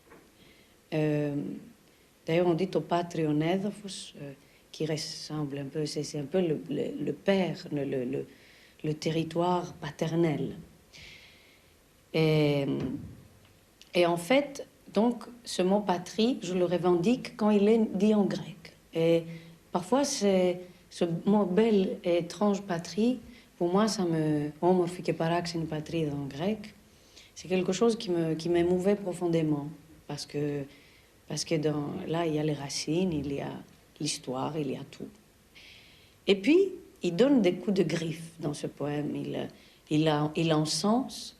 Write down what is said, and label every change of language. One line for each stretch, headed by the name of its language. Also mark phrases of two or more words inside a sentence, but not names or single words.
French: D'ailleurs, on dit au
Greek: πάτριον έδαφος,
French: qui ressemble un peu, c'est un peu le père, le territoire paternel. Et en fait, donc, ce mot patrie, je le revendique quand il est dit en grec. Et parfois, ce mot belle et étrange patrie, pour moi, ça me...
Greek: Όμορφη και παράξενη πατρίδα
French: en grec, c'est quelque chose qui m'émouvait profondément. Parce que là, il y a les racines, il y a l'histoire, il y a tout. Et puis, il donne des coups de griffe dans ce poème. Il encense.